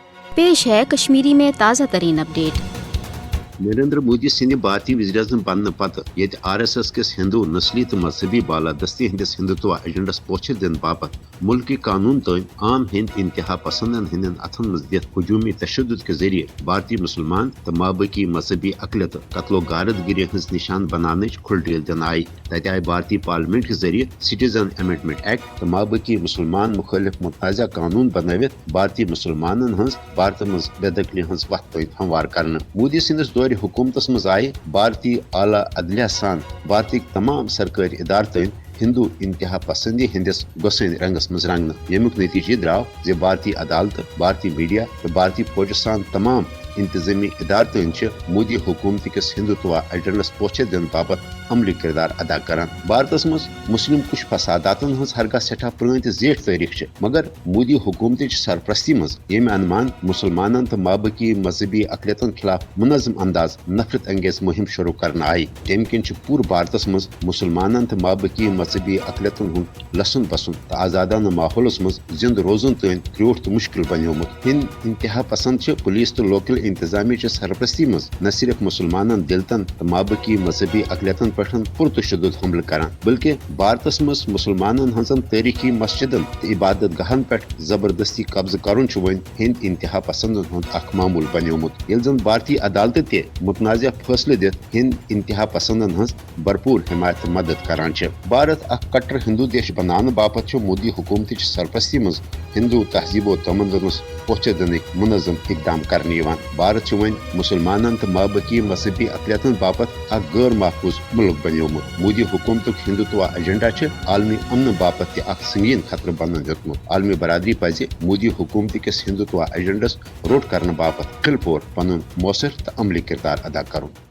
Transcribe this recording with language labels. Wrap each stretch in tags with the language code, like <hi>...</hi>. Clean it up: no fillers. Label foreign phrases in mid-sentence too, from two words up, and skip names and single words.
<hi>पेश है कश्मीरी में ताज़ा तरीन अपडेट।</hi> <ks>नरेंद्र मोदी सिंह भारतीय वज़ीर आज़म बनने पत ये RSS किस हिंदू नस्ली तो मजहबी बालादस्ती हंदिस हिंदुत्व एजेंडस पोचर दिन बापत मुल्की कानून तन आम हिंद इंतहा पसंदन हिंदन अथन मज दित हजूमी तशद्दुद के जरिए भारतीय मुसलमान तो माबकी मजहबी अकलियत कत्लो गारद गिरी हज निशान बनाने खुलडील दिन आई तत आय भारतीय पार्लियामेंट के जरिए सिटीजन अमेंडमेंट एक्ट तो माबकी मुसलमान मुखालिफ मुतनाज़ा कानून बनवित भारतीय मुसलमान हज भारत मज बेदखली हज वत पे हमवार कर मोदी सिंदस दौर हुकूमतस मज आए भारतीय आला अदलिया सान भारतीय तमाम सरकारी इदारतन हिंदू इंतहा पसंदी हंदिस गोसन रंगस मज रंगन यमुक नतीजे द्राव जे भारतीय अदालत भारतीय मीडिया तो भारतीय फौज सान तमाम इंतजामी इदारतन मोदी हुकूमत किस हिंदुत्व एजेंडस पोचर दिन बाबत अमली किरदार अदा करान भारत मज मुस्लिम कुछ फसादातन हज हरगा सठा पुरान तो जेठ तारीख मगर मोदी हुकूमत सरपरस्ती मज ये अनुमान मुसलमान तो माबकी मजहबी अकलियतन खिलाफ मुनज़म अंदाज नफरत अंगेज मुहिम शुरू करना आई तम किन पूर भारत मज मुसलमान तो माबकी मजहबी अकलियतन हूँ लसन बसन तो आजादाना माहौलस मज जिंद रोजन तन क्रोट तो मुश्किल बनोमुत हिंद इंतहा पसंद पुलिस तो लोकल इंतजामी सरपरस्ती मज न सिर्फ मुसलमान दिलतन तो माबकी मजहबी अकलियतन पे पुरतशद्दुद हमल करान बल्कि भारत मज मुसलमान हजन तारीखी मस्जिदन तो इबादत गहन पे जबरदस्ती कब्ज कर हिंद इंतहा पसंदन हूँ मामूल बनोमुत ये जन भारतीय अदालत ते मुतनाज़ फैसले दित हिंद इंतहा पसंदन हज भरपूर हिमायत मदद करान भारत कट्टर हिंदू देश बनाने बापत मोदी हुकूमत सरपरस्ती मज हिंदू तहजीबो तमदनस पोचर दिन मुनज़म इकदाम करने भारत वन मुसलमान तो माबकी मजहबी अकलियतन बापत गैर महफूज मुल्क बनोमुत मोदी हुकूमत हिंदुत्व एजेंडा आलमी अमन बापत संगीन खतर बन दितमुत आलमी बरादरी पज मोदी हुकूमत किस हिंदुत्व एजेंडस रोट करने बापत खिल पोर पन मौसर तो अमली किरदार अदा करुन।</ks>